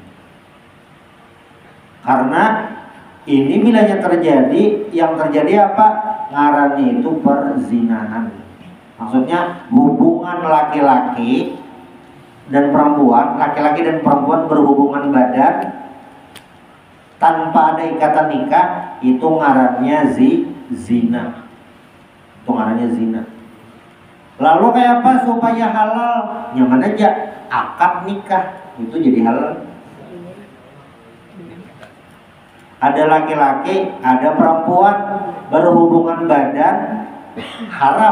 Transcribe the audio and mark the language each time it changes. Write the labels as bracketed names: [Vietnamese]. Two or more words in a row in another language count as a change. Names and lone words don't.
[Banjar] Karena ini bilanya terjadi, yang terjadi apa? [Indonesian] Ngarani itu perzinahan. Maksudnya hubungan laki-laki dan perempuan, laki-laki dan perempuan berhubungan badan tanpa ada ikatan nikah, itu ngarannya zina. Itu ngarannya zina. [Banjar] Lalu kayak apa supaya halal? Nyaman aja, akad nikah itu jadi halal. [Indonesian] Ada laki-laki, ada perempuan berhubungan badan, haram.